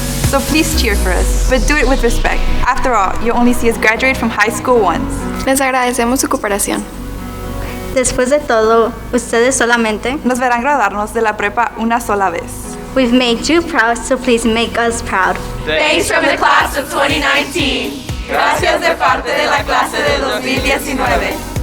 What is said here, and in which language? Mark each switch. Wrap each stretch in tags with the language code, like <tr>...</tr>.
<en>So please cheer for us, but do it with respect. After all, you only see us graduate from high school once.</en> <es>Les agradecemos su cooperación. Después de todo, ustedes solamente. Nos verán graduarnos de la prepa una sola vez.</es> <en>We've made you proud, so please make us proud. Thanks from the class of 2019.</en> <es>Gracias de parte de la clase de 2019.</es>